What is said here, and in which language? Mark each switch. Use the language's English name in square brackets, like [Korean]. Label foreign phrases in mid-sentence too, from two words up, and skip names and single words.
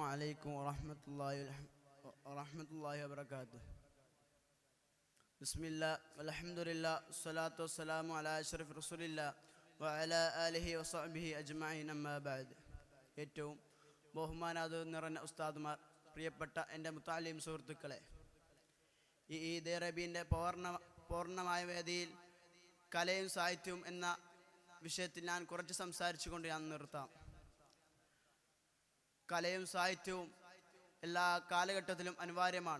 [Arabic] عليكم ورحمة الله وبركاته. بسم الله والحمد لله والصلاة والسلام على أشرف رسول الله وعلى آله وصحبه أجمعين أما بعد. [Malayalam] ഏറ്റവും ബഹുമാനാദരം നിറഞ്ഞ ഉസ്താദുമാർ, പ്രിയപ്പെട്ട എൻ്റെ മുത്തഅല്ലിം സുഹൃത്തുക്കളെ, ഈ ഈദ് റബീൻ്റെ പൂർണ്ണമായ വേദിയിൽ കലയും സാഹിത്യവും എന്ന വിഷയത്തിൽ ഞാൻ കുറച്ച് സംസാരിച്ചു കൊണ്ട് ഞാൻ നിർത്താം. കലയും സാഹിത്യവും എല്ലാ കാലഘട്ടത്തിലും അനിവാര്യമാണ്.